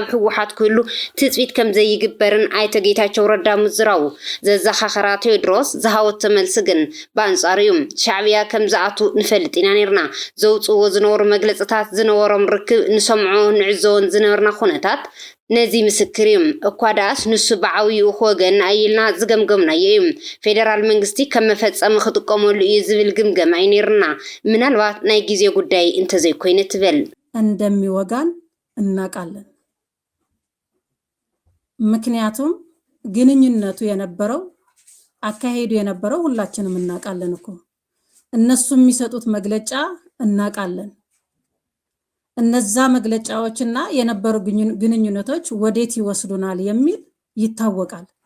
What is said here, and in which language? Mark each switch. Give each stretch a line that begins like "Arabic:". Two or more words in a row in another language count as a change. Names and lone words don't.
Tigrinya: ህወሓት ክህሉ ትፅቢት ከም ዘይግበርን ኣይተ ጌታቸው ረዳ ምዝራው ዘዘኻኸራ ቴዎድሮስ ዝሃወቶ መልሲ ግን በአንጻሩ እዩ ሻዕብያ ከም ዝኣቱ ንፈልጥ ኢና ነርና ዘውፅዎ ዝነበሩ መግለጽታት ዝነበሮም ርክብ ንሰምዖ ንዕዘውን ዝነበርና ኩነታት ነዚ ምስክር እዮም እኳ ዳስ ንሱ ብዓብይኡ ወገን ኣይልና ዝገምገምናዮ እዩ ፌደራል መንግስቲ ከም መፈጸሚ ክጥቀመሉ እዩ ዝብል ግምገማ ይነርና ምናልባት ናይ ጊዜ ጉዳይ እንተዘይኮይነ ትብል
Amharic: እንደሚወጋን እናቃለን ምክንያቱም ግንኙነቱ የነበረው አካሄዱ የነበረው ሁላችንም እናቃለን እኮ እነሱ የሚሰጡት መግለጫ እናቃለን እነዛ መግለጫዎችና የነበሩ ግንኙነቶች ወዴት ይወስዱናል የሚል ይታወቃል